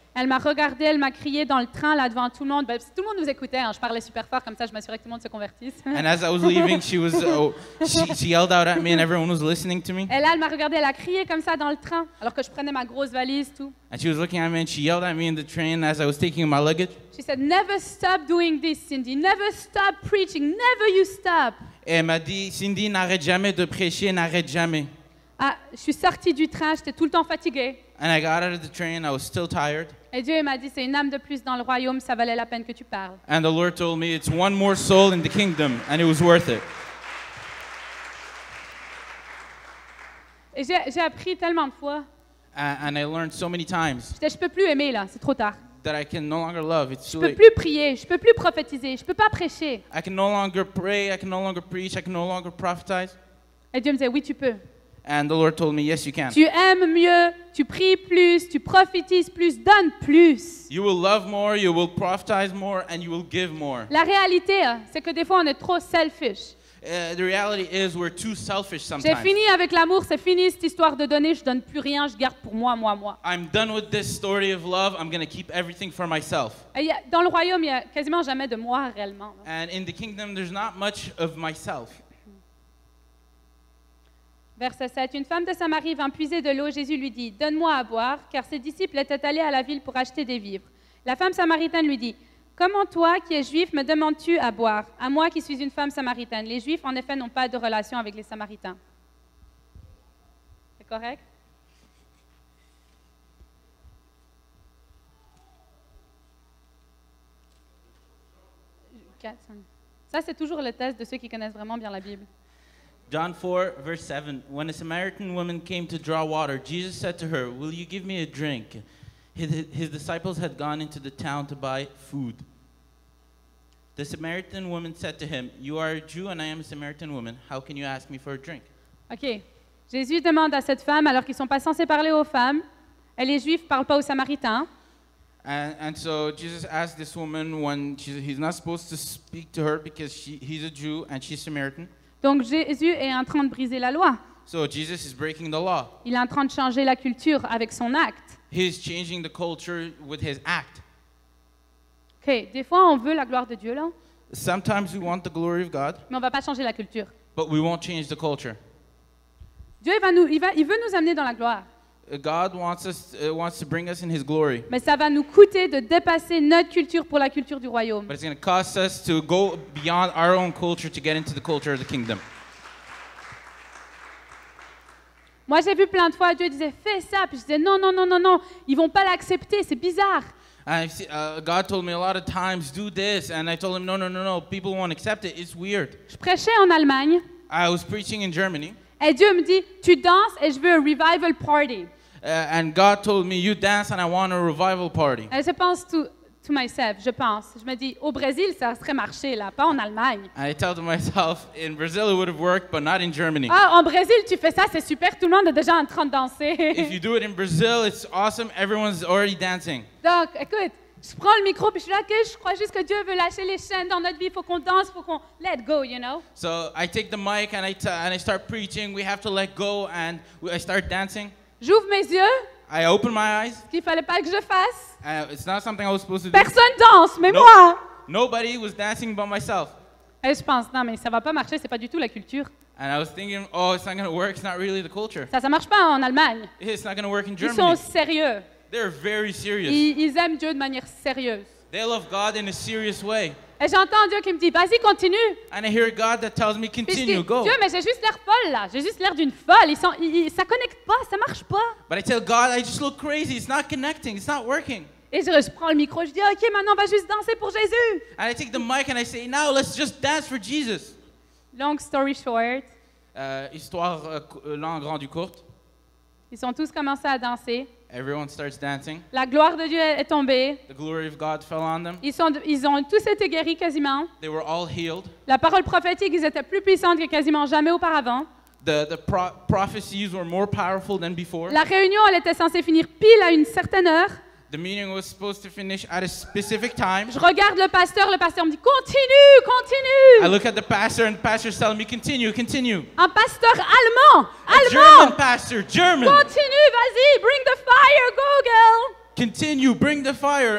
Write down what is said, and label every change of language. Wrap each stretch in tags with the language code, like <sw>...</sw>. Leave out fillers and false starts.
<fr>Elle m'a regardée, elle m'a crié dans le train, là, devant tout le monde. Ben, tout le monde nous écoutait, hein, je parlais super fort, comme ça, je m'assurais que tout le monde se convertisse.</fr> <en>and as I was leaving, she yelled out at me and everyone was listening to me.</en> <fr>Et là, elle m'a regardée, elle a crié comme ça dans le train, alors que je prenais ma grosse valise, tout.</fr> <en>And she was looking at me and she yelled at me in the train as I was taking my luggage. She said, never stop doing this, Cindy. Never stop preaching. Never you stop.</en> <fr>Et elle m'a dit, Cindy, n'arrête jamais de prêcher, n'arrête jamais. Ah, je suis sortie du train, j'étais tout le temps fatiguée.</fr> <en>And I got out of the train, I was still tired.</en> <fr>Et Dieu il m'a dit, c'est une âme de plus dans le royaume, ça valait la peine que tu parles.</fr> <en>And the Lord told me, it's one more soul in the kingdom, and it was worth it.</en> <fr>Et j'ai appris tellement de fois.</fr> <en>And I learned so many times</en> <fr>Je peux plus aimer là, c'est trop tard.</fr> <en>that I can no longer love. It's</en> <fr>Je</fr> <en>too</en> <fr>peux</fr> <en>late.</en> <fr>plus prier, je peux plus prophétiser, je peux pas prêcher.</fr> <en>I can no longer pray, I can no longer preach, I can no longer prophesize.</en> <fr>Et Dieu me disait, oui, tu peux.</fr> <en>And the Lord told me, yes, you can.</en> <fr>Tu aimes mieux, tu pries plus, tu prophétises plus, donne plus.</fr> <en>You will love more, you will prophesize more, and you will give more.</en> <fr>La réalité, c'est que des fois, on est trop selfish.</fr> <en>The reality is we're too selfish</en> <fr>J'ai</fr> <en>sometimes.</en> <fr>fini avec l'amour, c'est fini cette histoire de donner, je donne plus rien, je garde pour moi, moi, moi.</fr> <en>I'm done with this story of love. I'm going to keep everything for myself.</en> <fr>Et dans le royaume, il n'y a quasiment jamais de moi réellement.</fr> <en>And in the kingdom, there's not much of myself.</en> <fr>Verset 7. Une femme de Samarie vint puiser de l'eau. Jésus lui dit, donne-moi à boire, car ses disciples étaient allés à la ville pour acheter des vivres. La femme samaritaine lui dit, comment toi, qui es juif, me demandes-tu à boire, à moi qui suis une femme samaritaine? Les juifs, en effet, n'ont pas de relation avec les samaritains. C'est correct? 4, 5. Ça, c'est toujours le test de ceux qui connaissent vraiment bien la Bible.</fr> <en>John 4, verse 7. When a Samaritan woman came to draw water, Jesus said to her, "Will you give me a drink?" His disciples had gone into the town to buy food. The Samaritan woman said to him, "You are a Jew and I am a Samaritan woman. How can you ask me for a drink?" OK.</en> <fr>Jésus demande à cette femme, alors qu'ils ne sont pas censés parler aux femmes, elle est juive, ne parle pas aux Samaritains.</fr> <en>And so Jesus asked this woman when he's not supposed to speak to her because he's a Jew and she's Samaritan.</en> <fr>Donc Jésus est en train de briser la loi.</fr> <en>So Jesus is breaking the law.</en> <fr>Il est en train de changer la culture avec son acte.</fr> <en>He's changing the culture with his act. OK.</en> <fr>Des fois, on veut la gloire de Dieu, là,</fr> <en>Sometimes we want the glory of God,</en> <fr>mais on ne va pas changer la culture.</fr> <en>but we won't change the culture.</en> <fr>Dieu, il veut nous amener dans la gloire.</fr> <en>God wants to bring us in his glory.</en> <fr>Mais ça va nous coûter de dépasser notre culture pour la culture du royaume.</fr> <en>But it's going to cost us to go beyond our own culture to get into the culture of the kingdom.</en> <fr>Moi, j'ai vu plein de fois, Dieu disait, fais ça. Puis je disais, non, non, non, non, non, ils vont pas l'accepter, c'est bizarre.</fr> <en>And God told me a lot of times, do this. And I told him, no, people won't accept it. It's weird.</en> <fr>Je prêchais en Allemagne</fr> <en>I was preaching in Germany.</en> <fr>et Dieu me dit, tu danses et je veux un revival party.</fr> <en>And God told me, you dance and I want a revival party.</en> <fr>Et je pense</fr> <en>to myself,</en> <fr>je pense. Je me dis, au Brésil, ça serait marché, là, pas en Allemagne.</fr> <en>And I tell to myself, in Brazil it would have worked, but not in Germany.</en> <fr>Ah, en Brésil, tu fais ça, c'est super, tout le monde est déjà en train de danser.</fr> <en>If you do it in Brazil, it's awesome. Everyone's already dancing.</en> <fr>Donc, écoute, je prends le micro puis je suis là, OK, je crois juste que Dieu veut lâcher les chaînes dans notre vie, il faut qu'on danse, il faut qu'on</fr> <en>let go, you know. So I take the mic and I start preaching. We have to let go, and I start dancing.</en> <fr>J'ouvre mes yeux,</fr> <en>I open my eyes.</en> <fr>ce qu'il fallait pas que je fasse.</fr> <en>It's not something I was supposed to do.</en> <fr>Personne danse, mais</fr> <en>No.</en> <fr>moi.</fr> <en>Nobody was dancing but myself.</en> <fr>Et je pense, non, mais ça va pas marcher, c'est pas du tout la culture.</fr> <en>And I was thinking, oh, it's not going to work. It's not really the culture.</en> <fr>Ça marche pas en Allemagne.</fr> <en>It's not going to work in</en> <fr>Ils sont</fr> <en>Germany.</en> <fr>sérieux.</fr> <en>They're very serious.</en> <fr>Ils aiment Dieu de manière sérieuse.</fr> <en>They love God in a serious way.</en> <fr>Et j'entends Dieu qui me dit, vas-y, continue.</fr> <en>And I hear God that tells me,</en> <fr>Puis je</fr> <en>continue,</en> <fr>dis,</fr> <en>go.</en> <fr>Dieu, mais j'ai juste l'air folle là. J'ai juste l'air d'une folle. Ça connecte pas, ça marche pas.</fr> <en>But I tell God, I just look crazy. It's not connecting. It's not working. Et je prends le micro, je dis, OK, maintenant on va juste danser pour Jésus. And I take the mic and I say, now let's just dance for Jesus. Long story short,</en> <fr>Histoire grande ou courte. ils ont tous commencé à danser.</fr> <en>Everyone starts dancing.</en> <fr>La gloire de Dieu est tombée.</fr> <en>The glory of God fell on them.</en> <fr>Ils ont tous été guéris quasiment.</fr> <en>They were all healed.</en> <fr>La parole prophétique, ils étaient plus puissantes que quasiment jamais auparavant.</fr> <en>The prophecies were more powerful than before.</en> <fr>La réunion, elle était censée finir pile à une certaine heure.</fr> <en>The meeting was supposed to finish at a specific time.</en> <fr>Je regarde le pasteur me dit, continue, continue.</fr> <en>I look at the pastor, and the pastor's telling me, continue, continue.</en> <fr>Un pasteur allemand,</fr> <en>A German pastor, German.</en> <fr>Continue, vas-y,</fr> <en>bring the fire, go girl. Continue, bring the fire.</en>